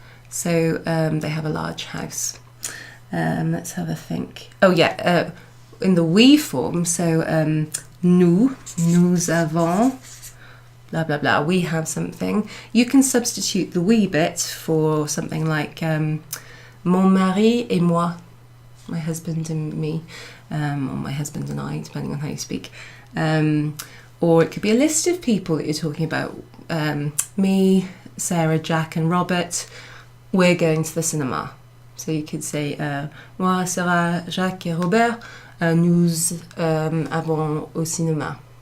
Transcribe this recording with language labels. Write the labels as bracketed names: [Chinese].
[English] So they have a large house. Let's have a think. Oh yeah, in the we form. So [French] nous avons, [English] blah blah blah. We have something. You can substitute the we bit for something like [French] mon mari et moi, [English] my husband and me, or my husband and I, depending on how you speak. Or it could be a list of people that you're talking about. Me, Sarah, Jack and Robert, we're going to the cinema. [French] So you could say moi, Sarah, Jacques et Robert, nous allons au cinéma.